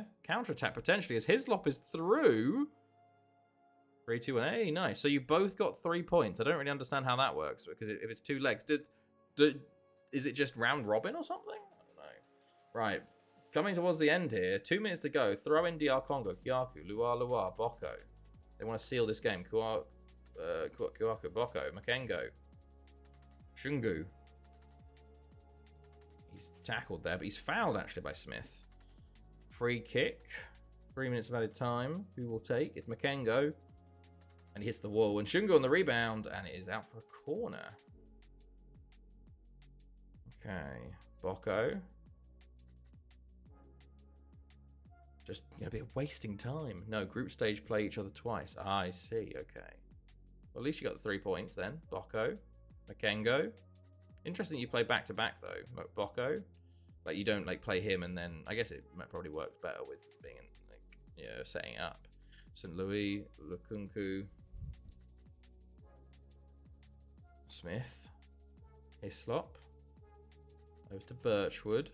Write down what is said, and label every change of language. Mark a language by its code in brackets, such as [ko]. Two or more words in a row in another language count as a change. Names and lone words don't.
[en] Counter-attack potentially as Hislop is through. 3-2-1. Hey, nice. So you both got 3 points. I don't really understand how that works, because if it's 2 legs, is it just round robin or something? I don't know. Right. Coming towards the end here. 2 minutes to go. Throw in DR Congo. Kyaku. Lua. Boko. They want to seal this game. Kyaku. Boko. Makengo. Shungu. He's tackled there, but he's fouled actually by Smith. Free kick. 3 minutes of added time. Who will take? It's Makengo. And he hits the wall. And Shungu on the rebound. And it is out for a corner. Okay. Boko. Just going to be wasting time. No, group stage play each other twice. Ah, I see. Okay. Well, at least you got the 3 points then. Boko. Makengo. Interesting you play back-to-back, though, Boko. Like, you don't, like, play him and then... I guess it probably works better with being, like, you know, setting it up. St. Louis, Lukunku. Smith. Hislop. Over to Birchwood.